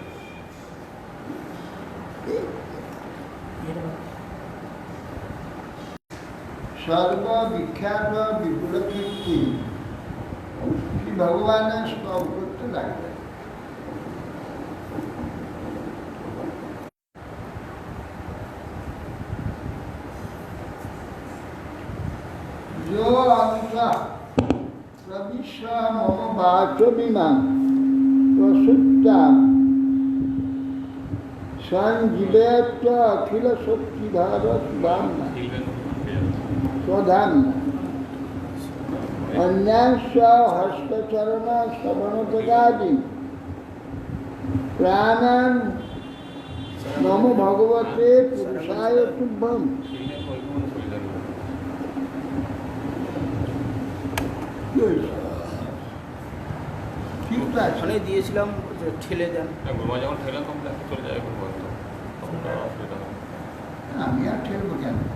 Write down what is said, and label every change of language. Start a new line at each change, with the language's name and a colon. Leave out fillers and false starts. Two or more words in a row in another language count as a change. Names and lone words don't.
Bangla: সর্ববিখ্যাত বিপুল কীর্তি ভগবানের স্তব করতে লাগবে।
Sanskrit: जो अंश प्रविश्य मम वाचमिमां प्रसुप्तां संजीवेत्य अखिल शक्तिधर सुधाम्ना स्वधाम्ना अन्यांश हस्तचरण श्रवणोपगादि प्राणान् नमो भगवते पुरुषाय तुभ्यम्।
Bangla: ওখানে দিয়েছিলাম ঠেলে দেন। যখন ঠেলাম তখন চলে যায় আমি আর ঠেলবো কেন?